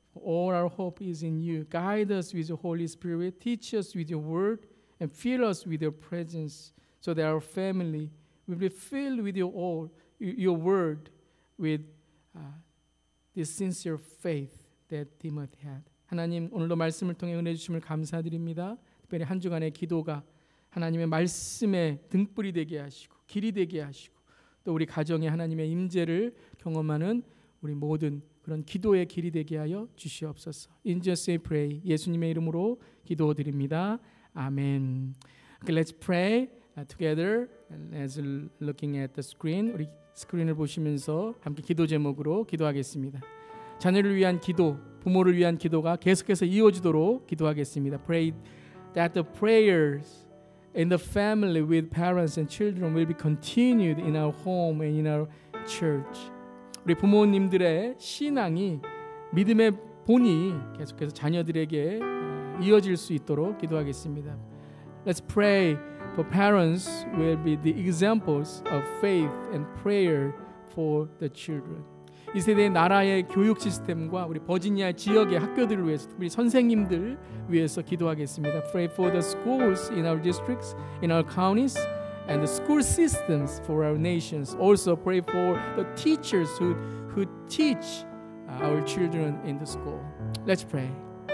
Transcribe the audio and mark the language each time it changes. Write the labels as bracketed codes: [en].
[en] All our hope is in you. Guide us with your Holy Spirit. Teach us with your word and fill us with your presence so that our family will be filled with your word, with this sincere faith that Timothy had. [ko] 하나님, 오늘도 말씀을 통해 은혜 주심을 감사드립니다. 특별히 한 주간의 기도가 하나님의 말씀의 등불이 되게 하시고 길이 되게 하시고 또 우리 가정에 하나님의 임재를 경험하는 우리 모든 그런 기도의 길이 되게 하여 주시옵소서. [en] In Jesus we pray. [ko] 예수님의 이름으로 기도드립니다. 아멘. [en] Okay, let's pray together as looking at the screen. [ko] 우리 스크린을 보시면서 함께 기도 제목으로 기도하겠습니다. 자녀를 위한 기도, 부모를 위한 기도가 계속해서 이어지도록 기도하겠습니다. [en] Pray that the prayers in the family with parents and children will be continued in our home and in our church. [ko] 우리 부모님들의 신앙이 믿음의 본이 계속해서 자녀들에게 이어질 수 있도록 기도하겠습니다. [en] Let's pray for parents will be the examples of faith and prayer for the children. [ko] 이 세대의 나라의 교육 시스템과 우리 버지니아 지역의 학교들을 위해서 특히 선생님들 위해서 기도하겠습니다. [en] Pray for the schools in our districts, in our counties, and the school systems for our nations. Also pray for the teachers who teach our children in the school. Let's pray.